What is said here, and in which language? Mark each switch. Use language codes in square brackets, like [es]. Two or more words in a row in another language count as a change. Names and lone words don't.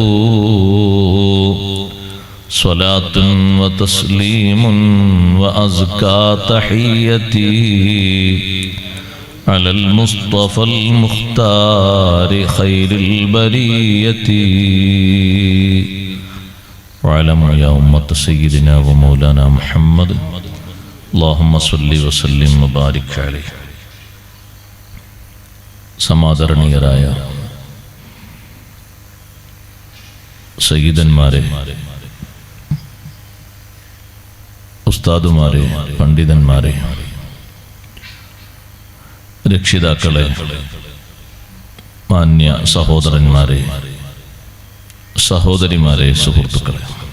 [ar] صلاة وتسليم وأزكى تحيتي على المصطفى المختار خير البرية. واعلموا يا أمة سيدنا ومولانا محمد، اللهم صل وسلم وبارك عليه. [ml] സമാദരണീയരായ സയ്യിദന്മാരെ, ഉസ്താദുമാരെ, പണ്ഡിതന്മാരെ, രക്ഷിതാക്കളെ, മാന്യ സഹോദരന്മാരെ, സഹോദരിമാരെ, സുഹൃത്തുക്കളെ,